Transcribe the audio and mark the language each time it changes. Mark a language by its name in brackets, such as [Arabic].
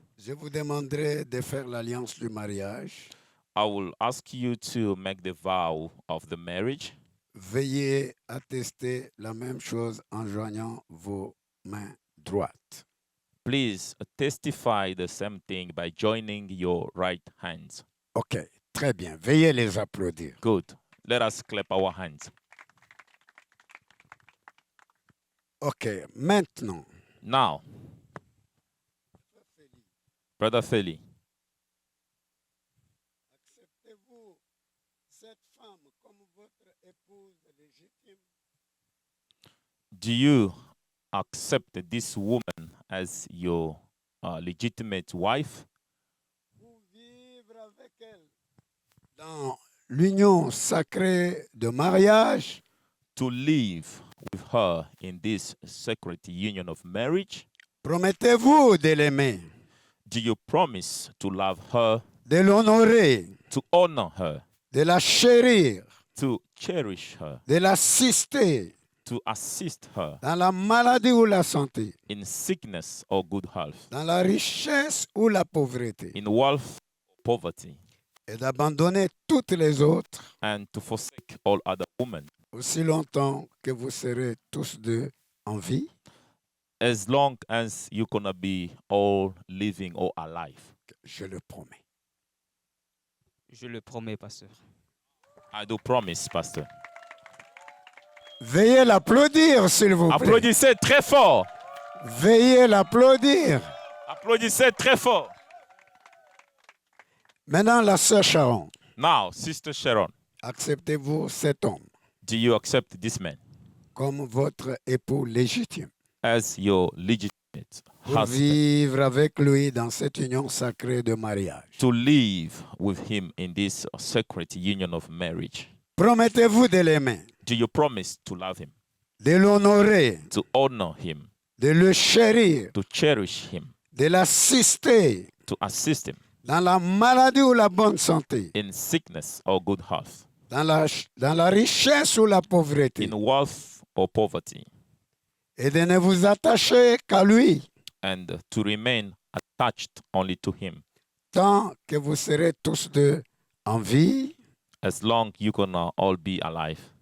[French] je vous demanderai de faire l'alliance du mariage. [English] I will ask you to make the vow of the marriage. [French] Veuillez attester la même chose en joignant vos mains droites. [English] Please testify the same thing by joining your right hands. [French] OK, très bien. Veuillez les applaudir. [English] Good. Let us clap our hands. [French] OK, maintenant, [English] Now, Brother Feli, [French] acceptez-vous cette femme comme votre épouse légitime? [English] do you accept this woman as your legitimate wife? [French] Pour vivre avec elle dans l'union sacrée de mariage, [English] To live with her in this sacred union of marriage? [French] promettez-vous de l'aimer, [English] Do you promise to love her, [French] de l'honorer, [English] to honor her, [French] de la chérir, [English] to cherish her, [French] de l'assister [English] to assist her [French] dans la maladie ou la santé, [English] in sickness or good health, [French] dans la richesse ou la pauvreté, [English] in wealth or poverty, [French] et d'abandonner toutes les autres [English] and to forsake all other women, [French] aussi longtemps que vous serez tous deux en vie? [English] as long as you're gonna be all living or alive. [French] Je le promets. Je le promets, pasteur. [English] I do promise, Pastor. [French] Veuillez l'applaudir, s'il vous plaît. Applaudissez très fort. Veuillez l'applaudir. Applaudissez très fort. Maintenant, la sœur Sharon, [English] Now, Sister Sharon, [French] acceptez-vous cet homme [English] do you accept this man [French] comme votre époux légitime [English] as your legitimate [French] pour [English] husband, [French] vivre avec lui dans cette union sacrée de mariage? [English] to live with him in this sacred union of marriage? [French] Promettez-vous de l'aimer, [English] Do you promise to love him, [French] de l'honorer, [English] to honor him, [French] de le chérir, [English] to cherish him, [French] de l'assister [English] to assist him [French] dans la maladie ou la bonne santé, [English] in sickness or good health, [French] dans la richesse ou la pauvreté, [English] in wealth or poverty, [French] et de ne vous attacher qu'à lui, [English] and to remain attached only to him, [French] tant que vous serez tous deux en vie, [English] as long you gonna all be alive.